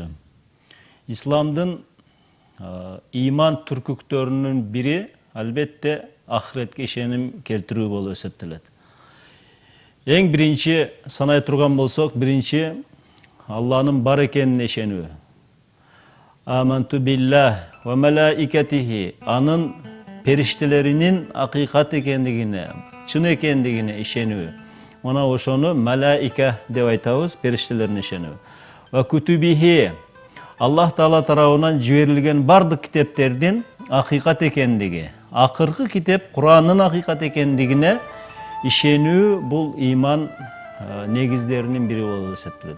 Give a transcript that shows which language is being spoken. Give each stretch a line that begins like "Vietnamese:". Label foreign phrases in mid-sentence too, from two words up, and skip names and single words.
Kyrgyz: Исламдын иман түркүктөрүнүн бири албетте ахиретке ишеним келтирүү болуп эсептелет. Эң биринчи санай турган болсок, биринчи Алланын бар экенине ишенүү.
Arabic: آمنت بالله وملائكته,
Kyrgyz: анын периштелеринин акыйкат экендигине, чын экендигине ишенүү. Мына ошону малаика деп айтабыз, периштелерине ишенүү.
Arabic: وكتبه,
Kyrgyz: Аллах Таала тарабынан жиберилген бардык китептердин акыйкат экендиги, акыркы китеп Куранын акыйкат экендигине ишенүү бул иман негиздеринин бири болуп эсептелет.